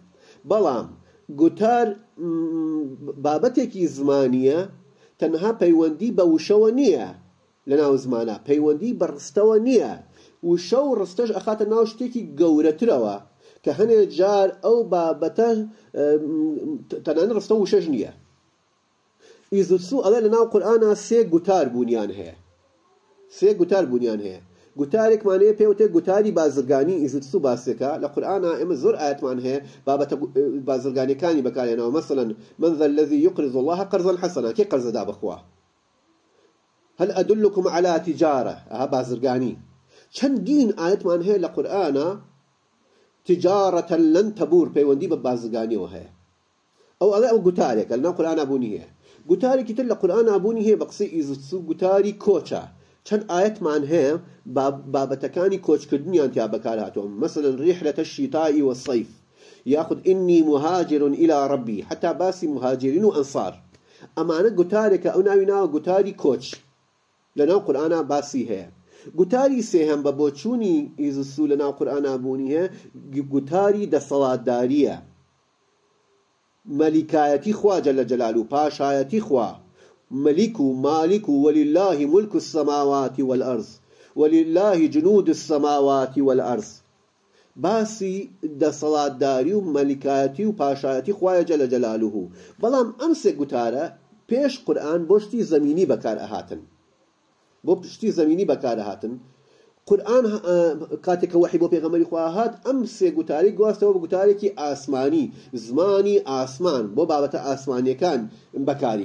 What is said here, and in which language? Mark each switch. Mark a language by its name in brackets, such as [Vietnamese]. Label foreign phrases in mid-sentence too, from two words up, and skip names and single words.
[Central Kurdish] بەڵام گوتار بابەتێکی زمانیە تەنها پەیوەندی بە وشەوە نییە لە ناو زمانە پەیوەندی بە ڕستەوە نییە وشە و ڕستەش ئەخاتە ناو شتێکی گەورەترەوە کە هەنێک جار ئەو بابەتە تەنانەت ڕستە وشەش نییە ئیزوتسو ئەڵێ لە ناو قورئانە سێ گوتار بوونیان هەیە گوتارێکمانەیە پێوتێ گوتاری بازرگانی ئیزوتسو باسێکە لە قورئانە ئێمە زۆر ئاەتمان هەیە بابەتە بازرگانیەکانی بەکارهێناوە مثلا [Arabic] من ذا الذي يقرض الله قرضا حسنا [Central Kurdish] کێ قەرزەدا بەخوا [Arabic] هل أدلكم على تجارة [Central Kurdish] بازرگانی چەندین ئاەتمان هەیە لە قورئانە [Arabic] تجارة لن تبور [Central Kurdish] پەیوەندی بە بازرگانیەوە هەیە ئەو ئەڵێ ئەو گوتارێکە لە ناو قورئانە بوونی هەیە گوتارێکی تر لە قورئانە بوونی هەیە بە قسەی ئیزوتسو گوتاری کۆچە چەند ئاەتمان هەیە بابەتەکانی کۆچکردنیان تیا بەکارهاتەوە مثلا [Arabic] رحلة الشتاء والصيف [Central Kurdish] ياخذ [Arabic] إني مهاجر إلى ربي [Central Kurdish] حتى باسي [Arabic] مهاجرين وأنصار [Central Kurdish] ئەمانە گوتارێکە ئەو ناوی ناوە گوتاری کۆچ لە ناو قورئانە باسی هەیە گوتاری سێهەم بە بۆچوونی ئیزوتسو لە ناو قورئانە بوونی هەیە گوتاری دەسەڵاتداریە مەلیکایەتی خوا [Arabic] جەل جەلالوه [Central Kurdish] پاشایەتی خوا [Arabic] ملك مالك ولله ملك السماوات والأرض ولله جنود السماوات والأرض [Central Kurdish] باسی دەسەڵاتداری و مەلیکایەتی و پاشایەتی خوایە [Arabic] جەل جەلالوه [Central Kurdish] بەڵام ئەم سێ گوتارە پێش قورئان بۆ شتی زەمینی بەکار ئەهاتن قورئان کاتێکە وحی بۆ پێغەمبەری خوا هات ئەم سێ گوتاری گواستەوە بە گوتارێکی ئاسمانی زمانی ئاسمان بۆ بابەتە ئاسمانیەکان بەکاری